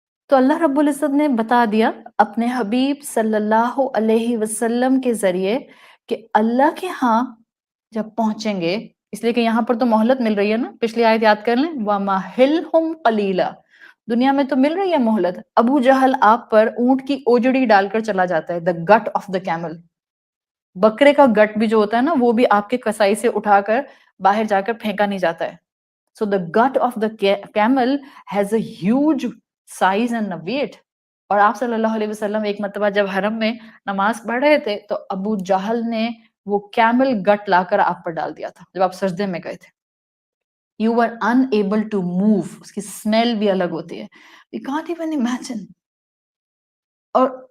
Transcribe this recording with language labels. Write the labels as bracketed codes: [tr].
[ur] تو اللہ رب العزت نے بتا دیا اپنے حبیب صلی اللہ علیہ وسلم کے ذریعے کہ اللہ کے ہاں جب پہنچیں گے، اس لیے کہ یہاں پر تو مہلت مل رہی ہے نا، پچھلی آیت یاد کر لیں، [ar] وَمَهِلْهُمْ قَلِيلًا، [ur] دنیا میں تو مل رہی ہے مہلت. ابو جہل آپ پر اونٹ کی اوجڑی ڈال کر چلا جاتا ہے، [en] the gut of the camel، [ur] بکرے کا گٹ بھی جو ہوتا ہے نا وہ بھی آپ کے کسائی سے اٹھا کر باہر جا کر پھینکا نہیں جاتا ہے. [en] So the gut of the camel has a huge size and a weight. [ur] اور آپ صلی اللہ علیہ وسلم ایک مرتبہ جب حرم میں نماز پڑھ رہے تھے تو ابو جہل نے وہ کیمل گٹ لا کر آپ پر ڈال دیا تھا جب آپ سجدے میں گئے تھے. [en] You were unable to move. [ur] اس کی smell بھی الگ ہوتی ہے. [en] We can't even imagine. اور